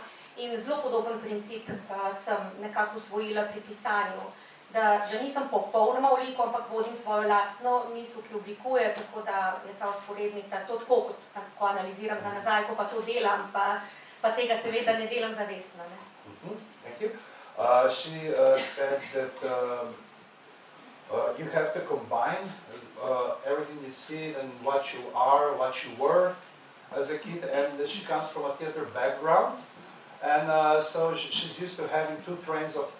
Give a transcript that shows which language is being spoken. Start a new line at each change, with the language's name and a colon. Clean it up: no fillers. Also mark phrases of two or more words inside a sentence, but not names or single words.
Slovenian: In zelo podoben princip sem nekako usvojila pri pisanju. Da nisem popolnoma v liku, ampak vodim svojo lastno misel, ki oblikuje, tako da je ta vzporednica to tako, kot ko analiziram za nazaj, ko pa to delam, pa tega seveda ne delam zavestno.
English: Thank you. She said that you have to combine everything you see and what you are, what you were as a kid, and she comes from a theater background, and so she's used to having 2 trains of thought.